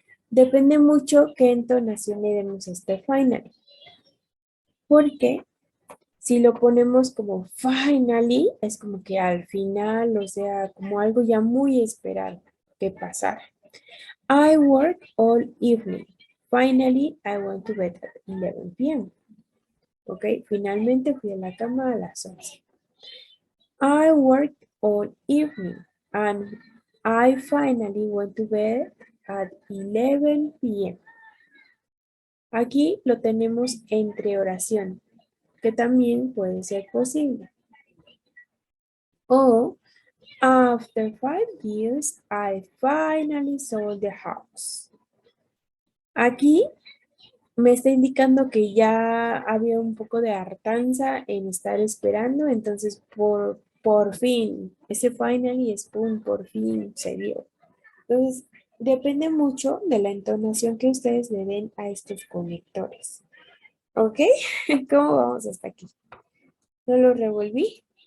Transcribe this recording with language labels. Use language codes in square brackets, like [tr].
[es] Depende mucho qué entonación le demos a este final. Porque si lo ponemos como finally, es como que al final, o sea, como algo ya muy esperado que pasara. [en] I work all evening. Finally, I went to bed at 11 p.m. [es] Ok, finalmente fui a la cama a las 11. [en] I worked all evening and I finally went to bed at 11 p.m. [es] Aquí lo tenemos entre oración, que también puede ser posible. [en] O, after 5 years, I finally sold the house. [es] Aquí me está indicando que ya había un poco de hartanza en estar esperando, entonces por fin, ese finally es por fin se dio. Entonces, depende mucho de la entonación que ustedes le den a estos conectores. ¿Ok? ¿Cómo vamos hasta aquí? ¿No lo revolví?